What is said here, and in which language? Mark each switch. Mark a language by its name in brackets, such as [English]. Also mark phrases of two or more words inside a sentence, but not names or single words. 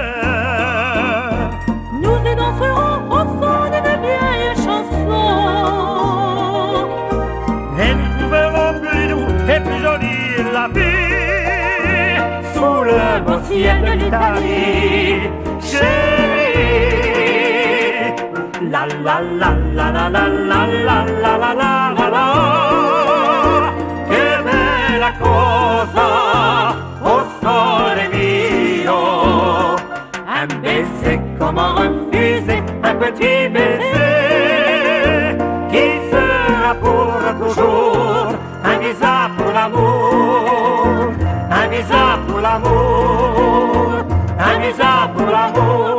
[French] Nous y danserons au son d'une vieille chanson. Et nous trouverons plus doux et plus jolie la vie sous le beau ciel de l'Italie, chérie. La la la la la la la la la la la la. [Italian] Che bella cosa, oh sole mio, [French] un baiser, comment refuser un petit baiser qui sera pour toujours un visa pour l'amour, un visa pour l'amour, un visa pour l'amour.